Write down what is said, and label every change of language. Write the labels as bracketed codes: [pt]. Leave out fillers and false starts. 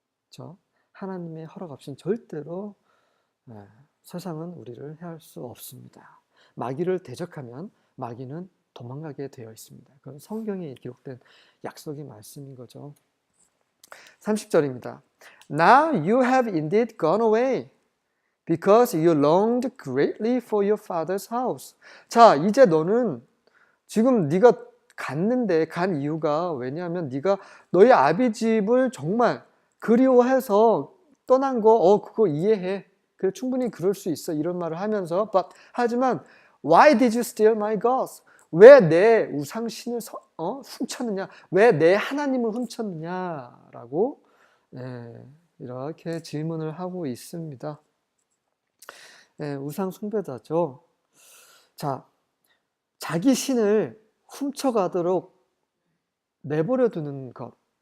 [ko] 저 하나님의 허락 없이는 절대로 세상은 우리를 해할 수 없습니다. 마귀를 대적하면 마귀는 도망가게 되어 있습니다. 그건 성경에 기록된 약속의 말씀인 거죠. 30절입니다. [en] Now you have indeed gone away because you longed greatly for your father's house. [ko] 자, 이제 너는 지금 네가 갔는데 간 이유가 왜냐하면 네가 너희 아비 집을 정말 그리워해서 떠난 거 그거 이해해. 그래 충분히 그럴 수 있어. 이런 말을 하면서 하지만 [en] Why did you steal my gods? [ko] 왜 내 우상신을 훔쳤느냐? 왜 내 하나님을 훔쳤느냐라고 이렇게 질문을 하고 있습니다. 우상 숭배자죠. 자, 자기 신을 훔쳐가도록 내버려 두는 것.